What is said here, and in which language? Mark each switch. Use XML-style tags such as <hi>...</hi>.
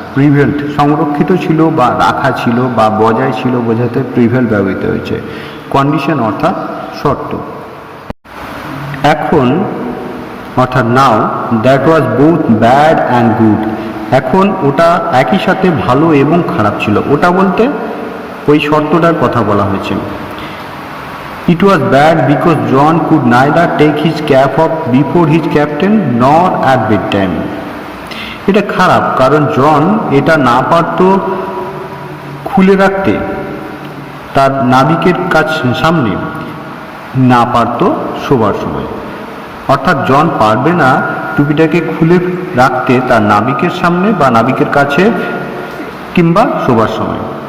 <bn>Prevailed সংরক্ষিত ছিল বা রাখা ছিল বা বজায় ছিল বোঝাতে প্রিভেল ব্যবহৃত হয়েছে। কন্ডিশন অর্থাৎ শর্ত। এখন অর্থাৎ</bn> <en>now that was both bad and good,</en> <bn>এখন ওটা একই সাথে ভালো এবং খারাপ ছিল। ওটা বলতে ওই শর্তটার কথা বলা হয়েছে।</bn> <en>It was bad because John could neither take his cap off before his captain nor at bedtime.</en> <bn>এটা খারাপ কারণ জন এটা না পারত খুলে রাখতে, তার নাবিকের সামনে না পারত শোবার সময়। অর্থাৎ জন পারবে না টুপিটাকে খুলে রাখতে তার নাবিকের সামনে বা নাবিকের কাছে কিংবা শোবার সময়।</bn>